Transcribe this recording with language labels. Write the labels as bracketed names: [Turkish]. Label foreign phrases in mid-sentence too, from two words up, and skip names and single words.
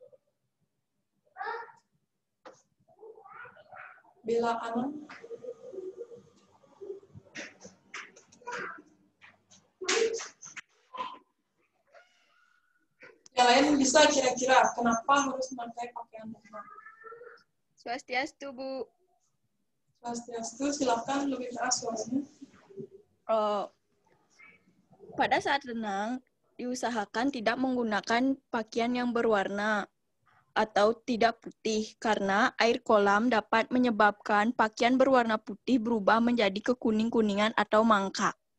[Indonesian] Bella Ana. Yang lain bisa kira-kira kenapa harus memakai pakaian renang? Swastiastu, Bu. Swastiastu, silakan lebih keras suaranya. Pada saat renang, diusahakan tidak menggunakan pakaian yang berwarna. atau tidak putih karena air kolam dapat menyebabkan pakaian berwarna putih berubah menjadi kekuning-kuningan atau mangkrak.